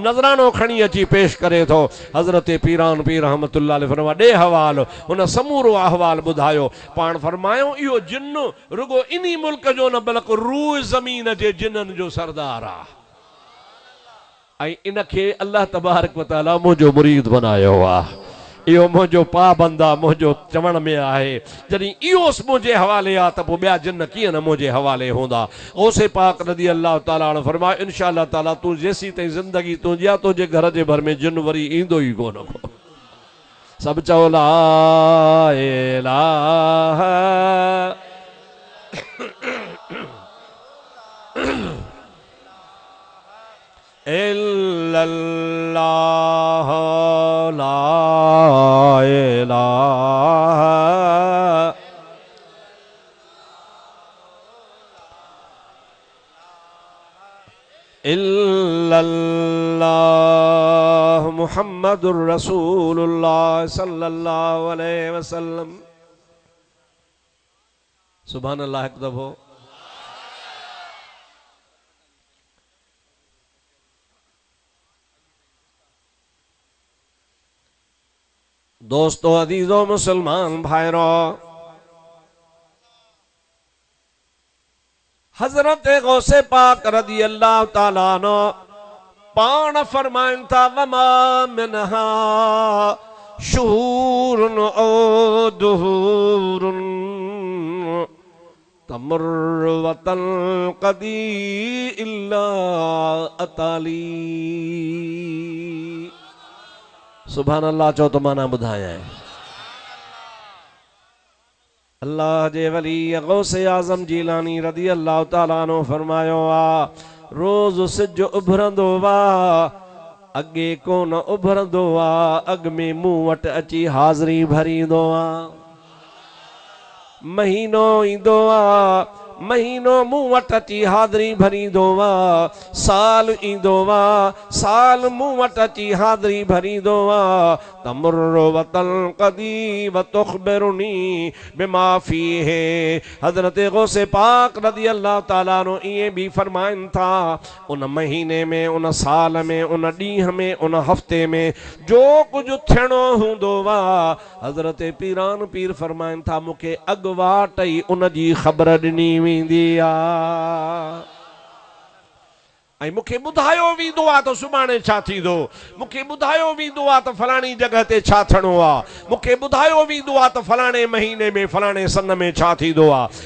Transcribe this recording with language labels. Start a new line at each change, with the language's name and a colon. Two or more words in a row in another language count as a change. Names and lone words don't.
Sindhi: नज़रानो खणी अची पेश करे थो हज़रत पीरान पीर
Arabic: رحمة الله عليه
Sindhi: फरमा ॾे हवाल हुन समूरो अहवाल ॿुधायो पाण फरमायो इहो जिन्न रुगो इन्ही मुल्क जो न बल्कि रूह ज़मीन जे जिन्ननि जो सरदार आहे ऐं इनखे
Arabic: الله تبارك وتعالى
Sindhi: मुंहिंजो मुरीद बनायो आहे इहो मुंहिंजो पाबंद आहे मुंहिंजो चवण में आहे जॾहिं इहो मुंहिंजे हवाले आहे त पोइ ॿिया जिन्न कीअं न मुंहिंजे हवाले हूंदा गौसे पाक
Arabic: رضي الله تعالى عنه
Sindhi: फरमायो
Arabic: إن شاء الله تعالى
Sindhi: तूं जेसीं ताईं ज़िंदगी तुंहिंजी आहे तुंहिंजे घर जे भर में जिन वरी ईंदो ई कोन को सभु चओ ला
Arabic: إله إلا الله لا إله إلا الله محمد رسول الله صلى الله عليه وسلم سبحان الله
Urdu: ایک دفعہ دوستوں عزیزوں
Sindhi: मुसलमान भाइरों हजरत गौसे पाक
Arabic: رضي الله تعالى عنه
Sindhi: पाण फरमाइन था
Arabic: وما منها شهور أو دهور تمر وتنقضي إلا أتى إلي سبحان الله
Sindhi: चो तो माना बुधाया है अल्लाह जे वली गौसे आजम जीलानी
Arabic: رضي الله تعالى عنه
Sindhi: फरमायो आ रोज सिज उभरंदो वा अगे कोन उभरंदो वा अग में मुंह वट अची हाज़री भरींदो वा महीनो ईंदो वा महीनो मुंह वट अची हाज़री भरींदो वा साल ईंदो वा साल मुंह वट अची हाज़री भरींदो वा
Arabic: تمر وتنقضي وتخبرني بما فيه
Sindhi: हज़रत गौसे पाक
Arabic: رضي الله تعالى عنه
Sindhi: इएं भी फरमाइन था उन महीने में उन साल में उन ॾींहं में उन हफ़्ते में जो कुछ थियणो हूंदो वा हज़रत पीरान पीर फरमाइन था मूंखे अॻुवाट ई उन जी ख़बर ॾिनी वेंदी आ ऐं मूंखे ॿुधायो वेंदो आहे त सुभाणे छा थींदो, मूंखे ॿुधायो वेंदो आहे त फलाणी जॻह ते छा थियणो आहे, मूंखे ॿुधायो वेंदो आहे त फलाणे महीने में फलाणे सन में छा थींदो आहे।